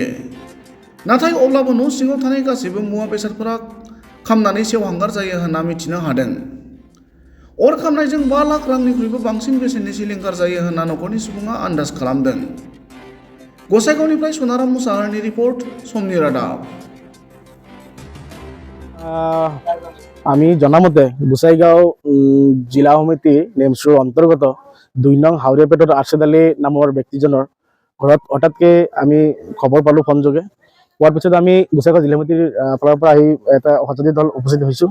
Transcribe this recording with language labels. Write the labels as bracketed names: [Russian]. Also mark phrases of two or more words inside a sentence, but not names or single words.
[Bodo] नाथाय अब्लाबो न' सिङाव थानाय गासैबो मुवा बेसादफोरा खामनानै सेवहांगार जायो होनना मिथिनो हादों। अर खामनायजों 5 लाख रांनिख्रुइबो बांसिन बेसेननि सिलिंखार जायो होनना नखरनि सुबुङा आन्दाज खालामदों। गसाइगावनिफ्राय सनाराम मुसाहारिनि रिपर्ट, समनि रादाब। [Assamese] আমি জনামতে গোসাইগাঁও জিলা সমিতি নেমচুৰ অন্তৰ্গত 2 নং হাওৰিয়াপেটত আৰ্ছেদ আলী নামৰ ব্যক্তিজনৰ ঘৰত হঠাৎকৈ আমি খবৰ পালোঁ ফোনযোগে। পোৱাৰ পিছত আমি গোসাইগাঁও জিলা সমিতিৰ ফালৰ পৰা আহি এটা সঁজুলি দল উপস্থিত হৈছোঁ।